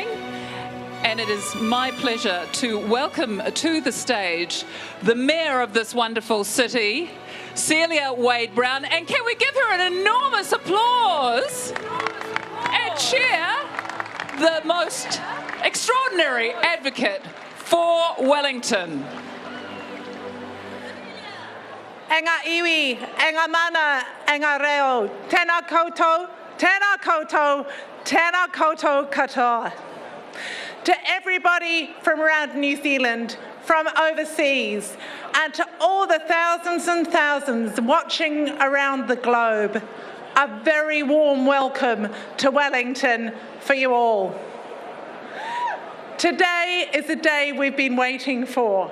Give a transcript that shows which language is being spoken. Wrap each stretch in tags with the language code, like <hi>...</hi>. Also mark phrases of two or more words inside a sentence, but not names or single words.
<en>And it is my pleasure to welcome to the stage the mayor of this wonderful city, Celia Wade-Brown. And can we give her an enormous applause and cheer the most extraordinary advocate for Wellington.</en> <mi>Enga iwi, enga mana, enga reo, tēnā koutou, tēnā koutou, tēnā koutou katoa.</mi> <en>To everybody from around New Zealand, from overseas, and to all the thousands and thousands watching around the globe, a very warm welcome to Wellington for you all. Today is the day we've been waiting for.</en>